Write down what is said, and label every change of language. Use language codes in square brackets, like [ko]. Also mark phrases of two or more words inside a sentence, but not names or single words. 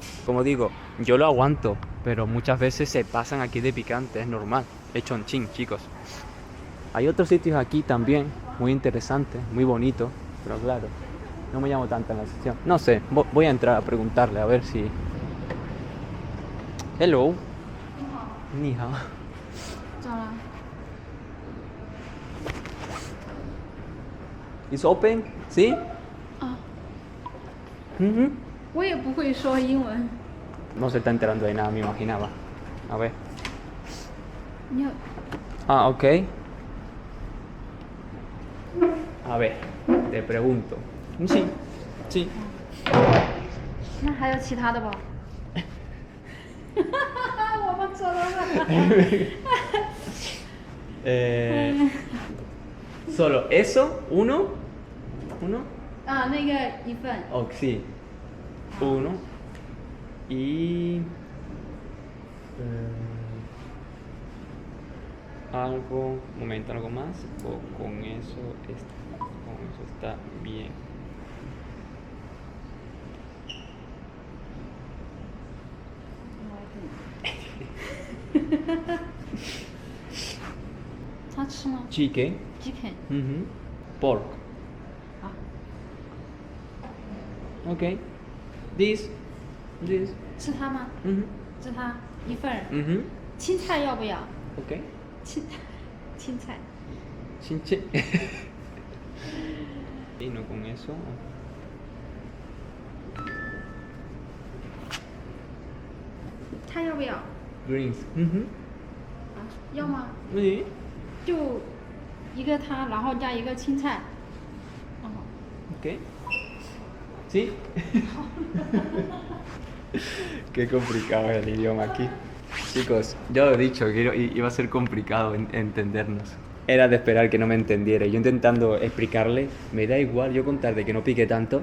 [es] Como digo, yo lo aguanto, pero muchas veces se pasan aquí de picante, es normal. Es chonchín, chicos. Hay otros sitios aquí también muy interesantes, muy bonitos, pero claro, no me llamo tanto en la sección. No sé, voy a entrar a preguntarle a ver si... [en] Hello. [zh] 你好. [en] It's open? [es] ¿Sí? Uh-huh. [zh] 我也不会说英文。 [es] No se está enterando de nada, me imaginaba. A ver. [zh] 你有 [es] Ah, ok. A ver, te pregunto. Sí, sí. [zh] 那还有其他的不？我们做到了。 [es] Solo eso, uno. [zh] 啊，那个一份。 [es] Oh, sí. Uno. Y... algo... Un momento, algo más. O con eso está bien. [en] Chicken. Chicken. Pork. [zh] 好。 [en] Okay. This. [zh] 吃它吗？吃它一份儿。青菜要不要？ [en] Okay. [zh] 青菜。 [es] Chinche. Y no con eso. [zh] 它要不要？ [en] Greens. [zh] 啊，要吗？ [es] Sí. [zh] 就一个它，然后加一个青菜。哦。 [es] ¿Qué? ¿Sí? Qué complicado es el idioma aquí. Chicos, ya lo he dicho, que iba a ser complicado entendernos. Era de esperar que no me entendiera. Yo intentando explicarle, me da igual yo contar de que no pique tanto.